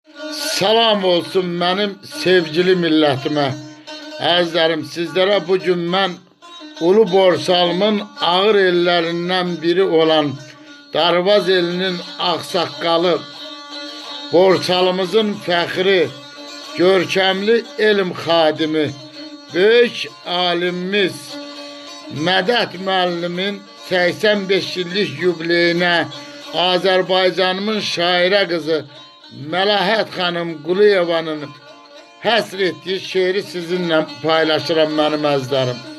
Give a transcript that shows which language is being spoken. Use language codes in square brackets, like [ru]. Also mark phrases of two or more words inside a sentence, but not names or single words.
[az] Salam olsun benim sevgili milletime. Əzizlərim, sizlere bugün mən Ulu Borsalımın ağır ellerinden biri olan Darvaz elinin ağsaqqalı, Borsalımızın fəxri, görkəmli elm xadimi, böyük alimimiz Mədət müəllimin 85 illik yubileyinə Azərbaycanımın şairə qızı Məlahət xanım Quliyevanın həsr etdiyi şeiri sizinlə paylaşıram mənim əzizlərim.